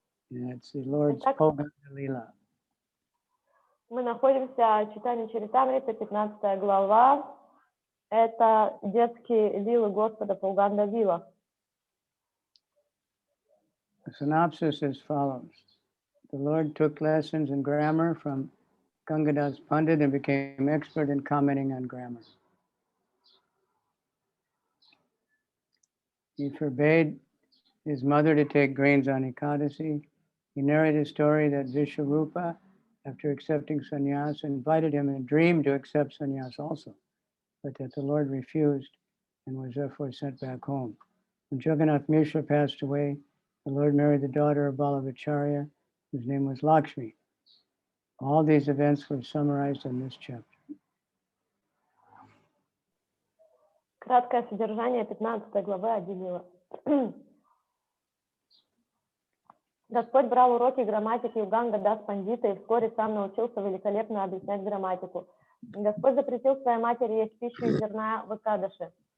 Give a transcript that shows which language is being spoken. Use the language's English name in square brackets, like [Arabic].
[English] And it's the Lord's Paugaṇḍa-līlā. [Russian] Мы находимся в Чайтанья-чаритамрита, 15 глава. Это детские лилы Господа Пауганда-лила. [English] The synopsis is as follows. The Lord took lessons in grammar from Gangadas Pandit and became expert in commenting on grammar. He forbade his mother to take grains on Ekadasi. He narrated a story that Vishwarupa, after accepting sannyas, invited him in a dream to accept sannyas also, but that the Lord refused and was therefore sent back home. When Jagannath Mishra passed away, the Lord married the daughter of Balabhacharya, whose name was Lakshmi. All these events were summarized in this chapter. [Russian] Краткое содержание 15 главы Ади-лила. Господь брал уроки грамматики у Гангадас Пандита и вскоре сам научился великолепно объяснять грамматику. Господь запретил своей матери есть пищу из зерна в Экадаши.